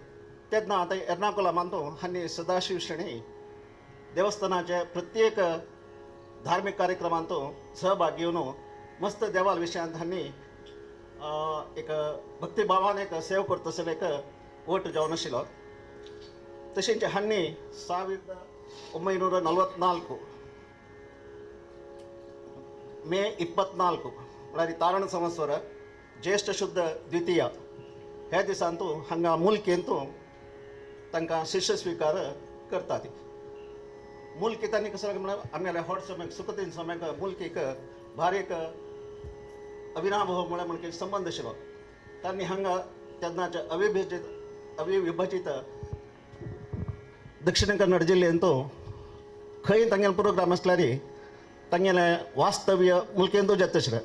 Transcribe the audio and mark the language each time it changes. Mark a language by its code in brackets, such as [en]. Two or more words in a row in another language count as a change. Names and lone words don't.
[kok] तेन्ना आतां एर्नाकुलमांत हांणी सदाशिव शेणे देवस्थानाचे प्रत्येक धार्मीक कार्यक्रमांत सहभाग घेवन मस्त देवाल विशयांत हांणी एक भक्तिभावान एक सेवा करता आसले एक वट जावन आशिल्लो. तशेंच हांणी 1944 मे 24 म्हळ्यार तारण संवत्सर ज्येष्ठ शुद्ध द्वितीय ह्या दिसांतू हांगा मुलकेंतू तांकां शिष्य स्वीकार करता ती. मुलकी तांणी कसो म्हळ्यार आमगेल्या व्हड समयाक सुकृतीन समयाक मुलकीक भारी एक अविनाभाव म्हळ्यार संबंध आशिल्लो. तांणी हांगा तेन्नाच्या अविविभाजीत दक्षिण कन्नड जिल्ल्यांतू खंय तांगेलो प्रोग्राम आसल्यार तांगेले वास्तव्य मुलकेंतू जाता आशिल्लें.